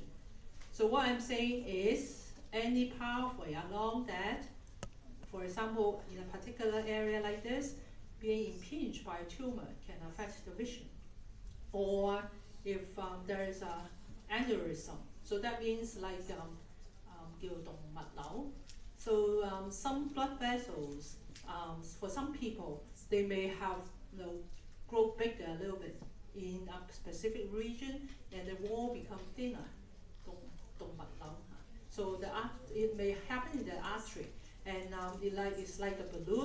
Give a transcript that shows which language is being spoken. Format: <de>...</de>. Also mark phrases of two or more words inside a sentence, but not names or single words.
<en>So what I'm saying is, any pathway along that, for example, in a particular area like this, being impinged by a tumor can affect the vision. Or if there is an aneurysm, so that means like</en> <yue>叫動脈瘤.</yue> <en>So some blood vessels, for some people, they may have grow bigger a little bit in a specific region, and the wall become thinner.</en> <yue>動脈瘤.</yue> <en>So it may happen in the artery, and it's like a balloon.</en>